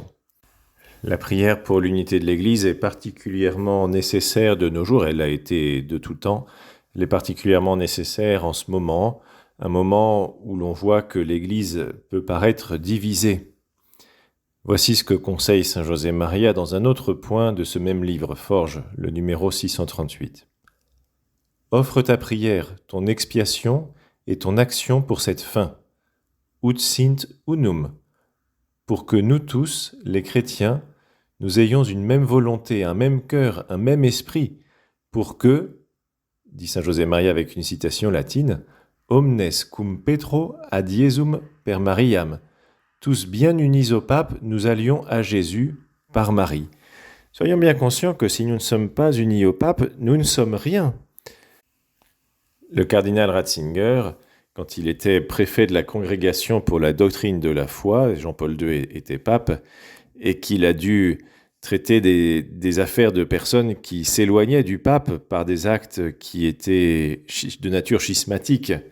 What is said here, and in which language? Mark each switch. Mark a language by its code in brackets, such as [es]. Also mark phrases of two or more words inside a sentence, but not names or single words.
[fr] La prière pour l'unité de l'Église est particulièrement nécessaire de nos jours, elle a été de tout temps, elle est particulièrement nécessaire en ce moment, un moment où l'on voit que l'Église peut paraître divisée. Voici ce que conseille Saint José Maria dans un autre point de ce même livre Forge, le numéro 638. Offre ta prière, ton expiation et ton action pour cette fin, [la] ut sint unum, [fr] pour que nous tous, les chrétiens, nous ayons une même volonté, un même cœur, un même esprit, pour que, dit Saint José Maria avec une citation latine, [la] omnes cum Petro ad Iesum per Mariam, [fr] tous bien unis au pape, nous allions à Jésus par Marie. Soyons bien conscients que si nous ne sommes pas unis au pape, nous ne sommes rien. Le cardinal Ratzinger, quand il était préfet de la Congrégation pour la doctrine de la foi, Jean-Paul II était pape, et qu'il a dû traiter des affaires de personnes qui s'éloignaient du pape par des actes qui étaient de nature schismatique.